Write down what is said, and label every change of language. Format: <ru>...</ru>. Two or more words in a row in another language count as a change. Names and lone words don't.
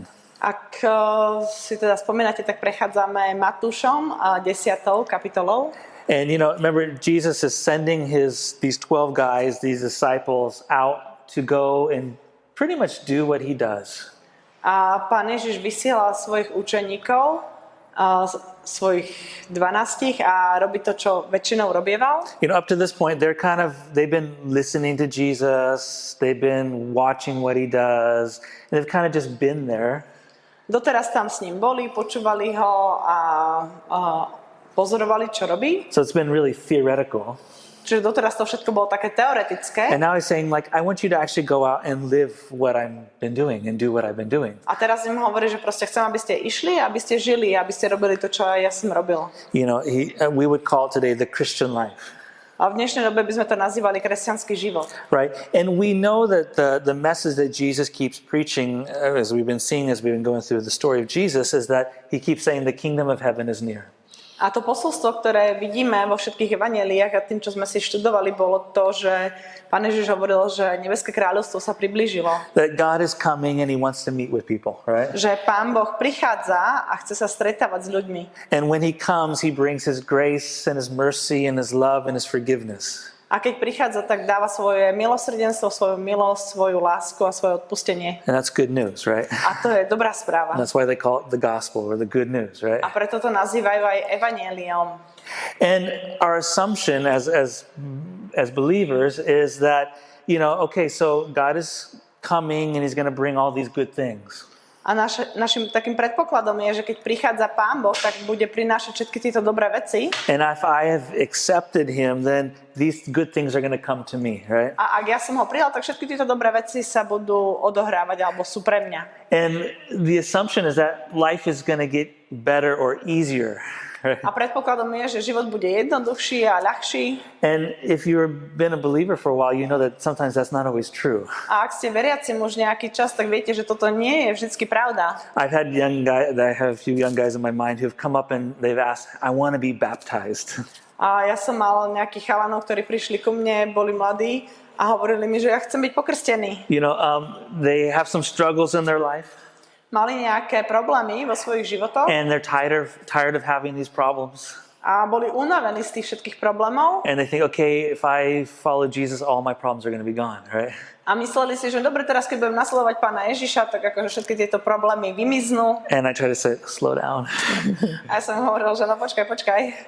<sk>Ak si teda spomínate, tak prechádzame Matúšom 10. kapitolou.</sk> <en>And remember, Jesus is sending these 12 guys, these disciples, out to go and pretty much do what he does.</en> <sk>A Pán Ježiš vysielal svojich učeníkov, svojich 12 a robí to, čo väčšinou robieval.</sk> <en>Up to this point, they've been listening to Jesus, they've been watching what he does, and they've kind of just been there.</en> <sk>Doteraz tam s ním boli, počúvali ho a pozorovali, čo robí.</sk> <en>So it's been really theoretical.</en> <sk>Čiže doteraz to všetko bolo také teoretické.</sk> <en>And now he's saying, like, I want you to actually go out and live what I've been doing and do what I've been doing.</en> <sk>A teraz im hovorí, že proste chcem, aby ste išli, aby ste žili, aby ste robili to, čo aj ja som robil.</sk> <en>You know, we would call it today the Christian life.</en> <sk>A v dnešnej dobe by sme to nazývali kresťanský život.</sk> <en>Right? And we know that the message that Jesus keeps preaching, as we've been seeing, as we've been going through the story of Jesus, is that he keeps saying the kingdom of heaven is near.</en> <sk>A to posolstvo, ktoré vidíme vo všetkých evanjeliách a tým, čo sme si študovali, bolo to, že Pán Ježiš hovoril, že nebeské kráľovstvo sa priblížilo.</sk> <en>That God is coming and he wants to meet with people, right?</en> <sk>Že Pán Boh prichádza a chce sa stretávať s ľuďmi.</sk> <en>And when he comes, he brings his grace and his mercy and his love and his forgiveness.</en> <sk>A keď prichádza, tak dáva svoje milosrdenstvo, svoju milosť, svoju lásku a svoje odpustenie.</sk> <en>And that's good news, right?</en> <sk>A to je dobrá správa.</sk> <en>That's why they call it the gospel or the good news, right?</en> <sk>A preto to nazývajú aj evanjeliom.</sk> <en>And our assumption as believers is that, you know, okay, so God is coming and he's going to bring all these good things.</en> <sk>A našim takým predpokladom je, že keď prichádza Pán Boh, tak bude prinášať všetky tieto dobré veci.</sk> <en>And if I have accepted him, then these good things are going to come to me, right?</en> <sk>A ak ja som ho prijal, tak všetky tieto dobré veci sa budú odohrávať alebo sú pre mňa.</sk> <en>And the assumption is that life is going to get better or easier. Right?</en> <sk>A predpokladom je, že život bude jednoduchší a ľahší.</sk> <en>And if you've been a believer for a while, you know that sometimes that's not always true.</en> <sk>A ak ste veriaci už nejaký čas, tak viete, že toto nie je vždycky pravda.</sk> <en>I have a few young guys in my mind who've come up and they've asked, I want to be baptized.</en> <sk>A ja som mal nejakých chalanov, ktorí prišli ku mne, boli mladí a hovorili mi, že ja chcem byť pokrstený.</sk> <en>You know, they have some struggles in their life.</en> <sk>Mali nejaké problémy vo svojich životoch.</sk> <en>And they're tired of having these problems.</en> <sk>A boli unavení z tých všetkých problémov.</sk> <en>And they think, okay, if I follow Jesus, all my problems are going to be gone, right?</en> <sk>A mysleli si, že dobre, teraz keď budem nasledovať Pána Ježiša, tak akože všetky tieto problémy vymiznú.</sk> <en>And I try to say, slow down.</en> <sk>A ja som hovoril, že no počkaj.</sk>